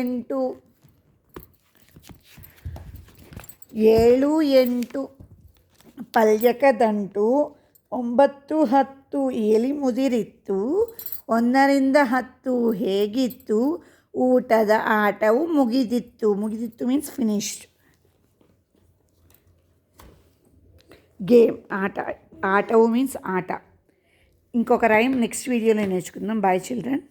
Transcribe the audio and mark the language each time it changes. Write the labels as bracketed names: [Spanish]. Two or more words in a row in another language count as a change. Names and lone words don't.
[Kannada] 8 ಪಲ್ಯಕ ದಂಟು, 9 10 ಎಲಿ ಮುದಿರಿತ್ತು, 1ರಿಂದ 10 ಹೇಗಿತ್ತು, ಊಟದ ಆಟವು ಮುಗಿದಿತ್ತು. ಮುಗಿದಿತ್ತು [English] means finished. [Telugu] గేమ్ ఆటవు మీన్స్ ఆట. ఇంకొక రైమ్ నెక్స్ట్ వీడియోలో నేర్చుకుందాం. [English] bye children.